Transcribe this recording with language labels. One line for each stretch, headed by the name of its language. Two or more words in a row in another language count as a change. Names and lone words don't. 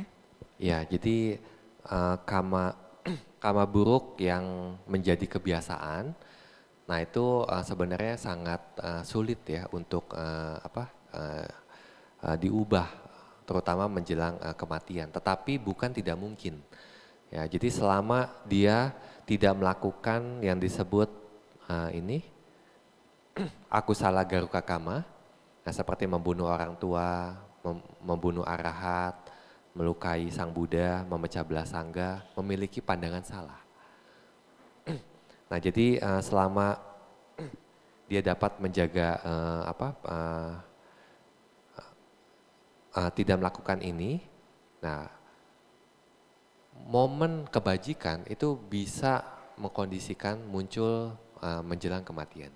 Indonesian: Ya, jadi karma buruk yang menjadi kebiasaan, nah itu sebenarnya sangat sulit ya untuk diubah, terutama menjelang kematian. Tetapi bukan tidak mungkin. Ya, jadi selama dia tidak melakukan yang disebut
Pali: akusala garuka kama,
Indonesian: nah seperti membunuh orang tua, membunuh arahat, melukai Sang Buddha, memecah belah sangga, memiliki pandangan salah. Nah, jadi selama dia dapat menjaga tidak melakukan ini, nah momen kebajikan itu bisa mengkondisikan muncul menjelang kematiannya.